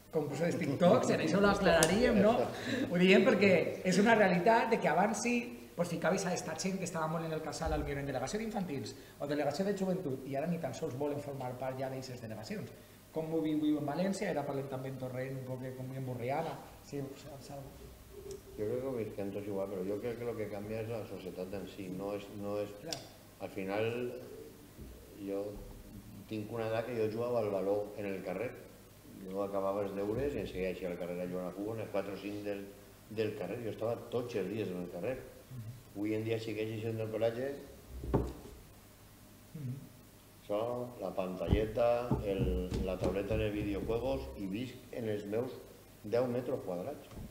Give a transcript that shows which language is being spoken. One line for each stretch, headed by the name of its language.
Catalan: Concurs de TikTok, en això ho aclararíem, no? Ho diem perquè és una realitat de que abans sí ficaves a aquesta gent que estava molt en el casal, potser en delegació d'infantils o delegació de joventut, i ara ni tan sols volen formar part ja d'aquestes delegacions. Com ho viu en València? Ara parlem també en Torrent, un poc com en Borriana. Sí,
Spanish: yo creo que Vizcaya es igual, pero yo creo que lo que cambia es la sociedad en sí, no es claro.
Catalan: Al final, jo tinc una edat que jo jugava al baló en el carrer. Jo acabava els deures i en seguia així al carrer a jugar a futbol, els 4 o 5 del carrer, jo estava tots els dies en el carrer. Avui en dia segueix sent el coratge, això, la pantalleta, la tauleta de videojuegos, i visc en els meus 10 metres quadrats.